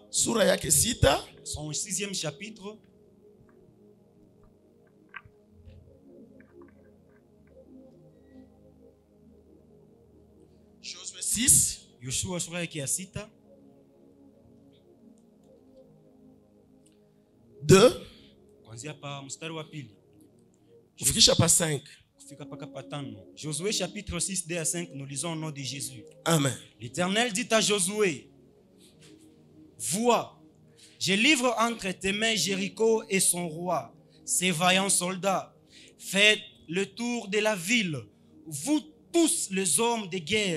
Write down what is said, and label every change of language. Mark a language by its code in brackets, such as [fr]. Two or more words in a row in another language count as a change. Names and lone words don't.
[sw] Sura yake 6. [fr] Son 6e chapitre. Josué 6. [sw] Yoshua sura yake ya 6. 2. Kuanzia pa mstari wa pili. Kufikisha pa 5. [fr] Josué chapitre 6, 2 à 5, nous lisons au nom de Jésus. Amen. L'Éternel dit à Josué, vois, Je livre entre tes mains Jéricho et son roi, ses vaillants soldats. Faites le tour de la ville, vous tous les hommes de guerre.